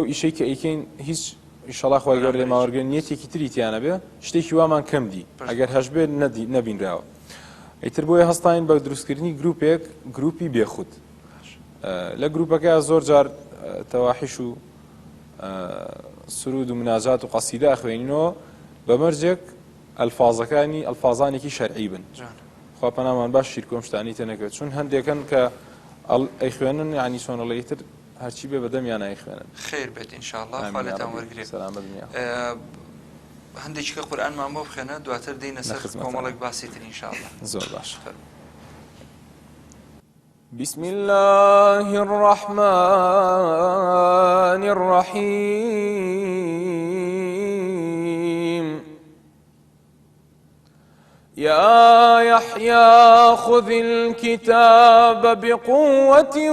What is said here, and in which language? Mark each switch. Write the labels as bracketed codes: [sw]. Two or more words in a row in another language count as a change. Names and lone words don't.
[ckb] ئیشەی کە ئەیکەین هیچ [ar] ئینشەڵڵا [ckb] خوای گەورە لێماوەرگرن نیەتێکی تری تیانە بێ شتێکی وامان کەم دی ئەگەر هەش بێت نەبینراوە ئیتر بۆیە هەستاین بە دروستکردنی گروپێک گروپی بێخود لە گروپەکە زۆر جار تەواحیش و سرود و مناجات و قەسیدە ئەخوێنینەوە بەمەرجێک ئەلفازانێکی شەرعی بن خوا پەنامان باش شیرکۆم شتانی تێنەکەوێت چون هەندێکن کە ئەیخوێنن یعنی چۆنەڵەیتر هەرچی بێ بەدەمیان ئەیخوێنن خێر بێت [ar] ئینشاءڵڵا [ckb] خوا لێتان وەرگرێت هەندێکیکە قورئانمان بۆ بخوێنە دواتر دێینە سەر کۆمەڵێک باسیتر [ar] ئینشاءڵڵا [ckb] زۆر باش [ar] بسم الله الرحمن الرحيم يا يحيى خذ الكتاب بقوة